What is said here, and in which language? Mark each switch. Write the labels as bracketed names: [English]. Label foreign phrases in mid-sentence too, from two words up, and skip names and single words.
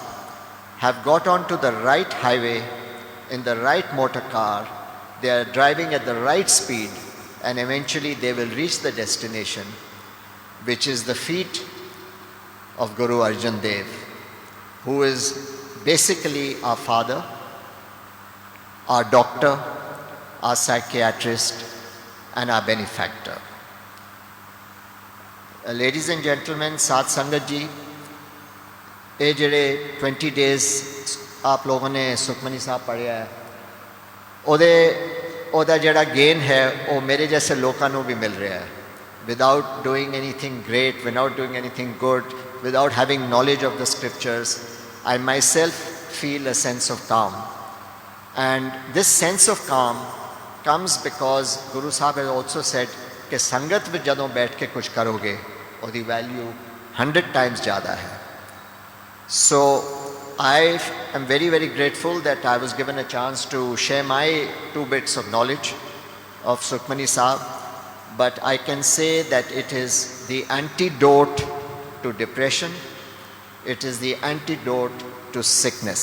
[English] have got onto the right highway, in the right motor car, they are driving at the right speed, and eventually they will reach the destination, which is the feet of Guru Arjan Dev, who is basically our father, our doctor, our psychiatrist, and our benefactor. Ladies and gentlemen, [Punjabi] Sath Sangat ji, ਇਹ ਜਿਹੜੇ 20 days ਆਪ ਲੋਗੋਂ ਨੇ ਸੁਖਮਨੀ ਸਾਹਿਬ ਪੜ੍ਹਿਆ ਹੈ, ਉਹਦਾ ਜਿਹੜਾ ਗੇਨ ਹੈ ਉਹ ਮੇਰੇ ਜੈਸੇ ਲੋਕਾਂ ਨੂੰ ਵੀ ਮਿਲ ਰਿਹਾ ਹੈ, [English] without doing anything great, without doing anything good, without having knowledge of the scriptures. I myself feel a sense of calm, and this sense of calm comes because Guru Sahib has also said [Punjabi] ਕਿ ਸੰਗਤ ਵਿੱਚ ਜਦੋਂ ਬੈਠ ਕੇ ਕੁਝ ਕਰੋਗੇ ਉਹਦੀ ਵੈਲਿਊ 100 times ਜ਼ਿਆਦਾ ਹੈ. [English] So I am very grateful that I was given a chance to share my 2 bits of knowledge of Sukhmani Sahib, but I can say that it is the antidote to depression, it is the antidote to sickness.